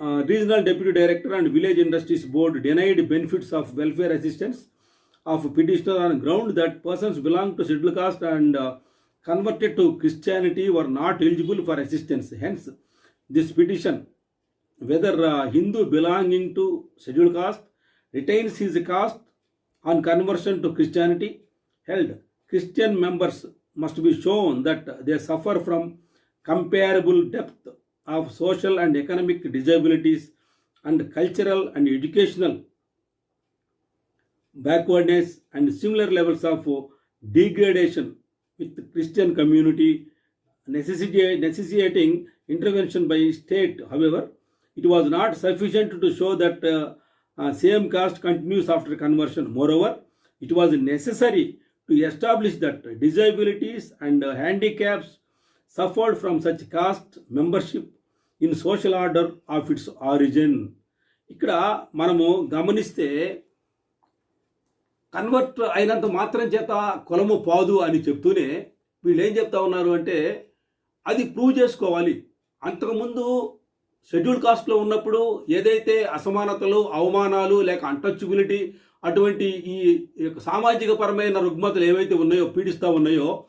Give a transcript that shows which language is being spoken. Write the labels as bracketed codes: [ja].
[en] Regional deputy director and village industries board denied benefits of welfare assistance of petitioner on ground that persons belong to schedule caste and converted to Christianity were not eligible for assistance. Hence, this petition, whether Hindu belonging to scheduled caste retains his caste on conversion to Christianity, held Christian members must be shown that they suffer from comparable depth of social and economic disabilities and cultural and educational backwardness and similar levels of degradation with Christian community necessitating intervention by state. However, it was not sufficient to show that same caste continues after conversion. Moreover, it was necessary to establish that disabilities and handicaps suffered from such caste membership in social order of its origin. [te] ఇక్కడ మనము గమనిస్తే convert అయినంత మాత్రం చేత కులము పోదు అని చెప్తూనే వీళ్ళు ఏం చెప్తా ఉన్నారు అంటే అది ప్రూవ్ చేసుకోవాలి. అంతకుముందు షెడ్యూల్ కాస్ట్లో ఉన్నప్పుడు ఏదైతే అసమానతలు, అవమానాలు, లేక అన్టచబిలిటీ, అటువంటి ఈ సామాజిక పరమైన రుగ్మతలు ఏవైతే ఉన్నాయో, పీడిస్తూ ఉన్నాయో,